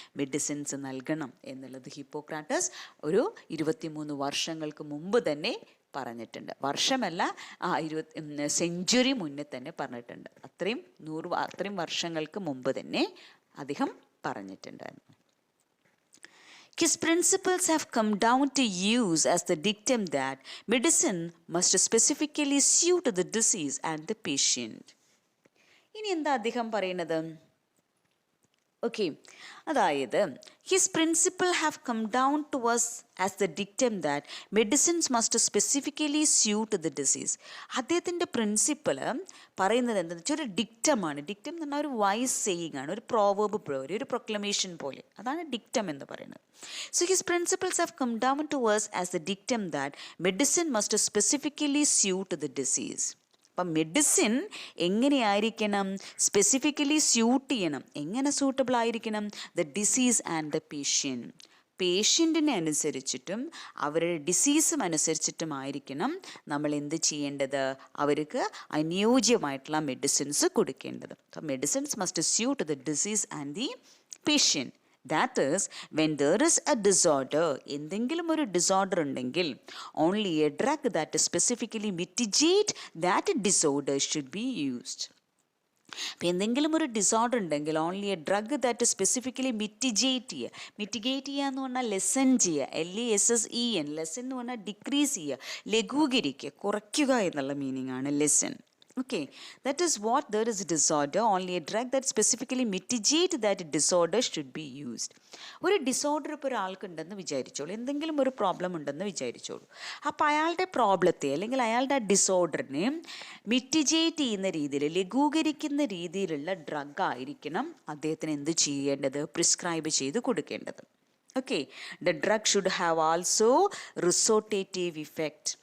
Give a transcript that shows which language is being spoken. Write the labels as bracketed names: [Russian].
[Malayalam] Medicines നൽകണം എന്നുള്ളത് Hippocrates ഒരു 23 വർഷങ്ങൾക്ക് മുമ്പ് തന്നെ പറഞ്ഞിട്ടുണ്ട്. വർഷമല്ല, 20 സെഞ്ച്വറി മുന്നേ തന്നെ പറഞ്ഞിട്ടുണ്ട്. അത്രയും വർഷങ്ങൾക്ക് മുമ്പ് തന്നെ അദ്ദേഹം പറഞ്ഞിട്ടുണ്ടായിരുന്നു. [English] His principles have come down to use as the dictum that medicine must specifically suit the disease and the patient. [Malayalam] ഇനി എന്താ അദ്ദേഹം പറയുന്നത്? ഓക്കെ, അതായത് [English] His principle have come down to us as the dictum that medicines must specifically suit the disease. [Malayalam] അദ്ദേഹത്തിൻ്റെ principle പറയുന്നത് എന്താണെന്ന് വെച്ചാൽ ഒരു ഡിക്റ്റമാണ്. ഡിക്റ്റം എന്ന് പറഞ്ഞാൽ ഒരു വൈസ് സേയിങ് ആണ്, ഒരു പ്രോവേർബ് പോലെ, ഒരു പ്രൊക്ലമേഷൻ പോലെ. അതാണ് ഡിക്റ്റം എന്ന് പറയുന്നത്. [English] So his principles have come down to us as the dictum that medicine must specifically suit the disease. [Malayalam] അപ്പം മെഡിസിൻ എങ്ങനെയായിരിക്കണം? സ്പെസിഫിക്കലി സ്യൂട്ട് ചെയ്യണം. എങ്ങനെ സൂട്ടബിൾ ആയിരിക്കണം? [English] The disease and the patient. [Malayalam] പേഷ്യൻറ്റിനെ അനുസരിച്ചിട്ടും അവരുടെ ഡിസീസും അനുസരിച്ചിട്ടുമായിരിക്കണം നമ്മൾ എന്ത് ചെയ്യേണ്ടത്? അവർക്ക് അനുയോജ്യമായിട്ടുള്ള മെഡിസിൻസ് കൊടുക്കേണ്ടത്. [English] അപ്പം medicines must suit the disease and the patient. That is, when there is a disorder, [Malayalam] എന്തെങ്കിലും ഒരു ഡിസോർഡർ ഉണ്ടെങ്കിൽ [English] only a drug that specifically mitigate that disorder should be used. [Malayalam] അപ്പം എന്തെങ്കിലും ഒരു ഡിസോർഡർ ഉണ്ടെങ്കിൽ [English] only a drug that specifically mitigate [Malayalam] ചെയ്യുക എന്ന് പറഞ്ഞാൽ ലെസൻ ചെയ്യുക, LESSEN. ലെസൻ എന്ന് പറഞ്ഞാൽ ഡിക്രീസ് ചെയ്യുക, ലഘൂകരിക്കുക, കുറയ്ക്കുക എന്നുള്ള മീനിങ് ആണ് ലെസൻ. [English] Okay, that is what there is a disorder, only a drug that specifically mitigate that disorder should be used. [Malayalam] ഒരു ഡിസോർഡർ ഇപ്പോൾ ഒരാൾക്കുണ്ടെന്ന് വിചാരിച്ചോളൂ, എന്തെങ്കിലും ഒരു പ്രോബ്ലം ഉണ്ടെന്ന് വിചാരിച്ചോളൂ. അപ്പോൾ അയാളുടെ പ്രോബ്ലത്തെ അല്ലെങ്കിൽ അയാളുടെ ഡിസോർഡറിനെ മിറ്റിഗേറ്റ് ചെയ്യുന്ന രീതിയിൽ, ലഘൂകരിക്കുന്ന രീതിയിലുള്ള ഡ്രഗ് ആയിരിക്കണം അദ്ദേഹത്തിന് എന്ത് ചെയ്യേണ്ടത്? പ്രിസ്ക്രൈബ് ചെയ്ത് കൊടുക്കേണ്ടത്. Okay, [English] The drug should have also restorative effect.